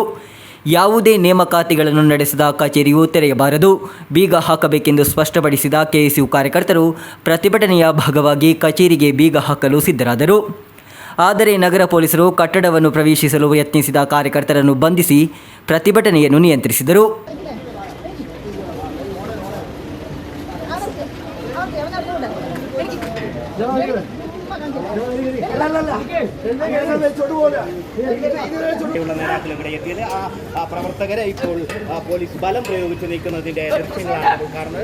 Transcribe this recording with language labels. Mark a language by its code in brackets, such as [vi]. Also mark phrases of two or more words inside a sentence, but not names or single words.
[kn] ಯಾವುದೇ ನೇಮಕಾತಿಗಳನ್ನು ನಡೆಸಿದ ಕಚೇರಿಯು ತೆರೆಯಬಾರದು, ಬೀಗ ಹಾಕಬೇಕೆಂದು ಸ್ಪಷ್ಟಪಡಿಸಿದ ಕೆಎಸ್ಯು ಕಾರ್ಯಕರ್ತರು ಪ್ರತಿಭಟನೆಯ ಭಾಗವಾಗಿ ಕಚೇರಿಗೆ ಬೀಗ ಹಾಕಲು ಸಿದ್ಧರಾದರು. ಆದರೆ ನಗರ ಪೊಲೀಸರು ಕಟ್ಟಡವನ್ನು ಪ್ರವೇಶಿಸಲು ಯತ್ನಿಸಿದ ಕಾರ್ಯಕರ್ತರನ್ನು ಬಂಧಿಸಿ ಪ್ರತಿಭಟನೆಯನ್ನು ನಿಯಂತ್ರಿಸಿದರು. [ml] നേതാക്കൾ ഇവിടെ എത്തിയത് ആ പ്രവർത്തകരെ ഇപ്പോൾ പോലീസ് ബലം പ്രയോഗിച്ച് നീക്കുന്നതിന്റെ ദൃശ്യങ്ങളാണ് കാണുന്നത്.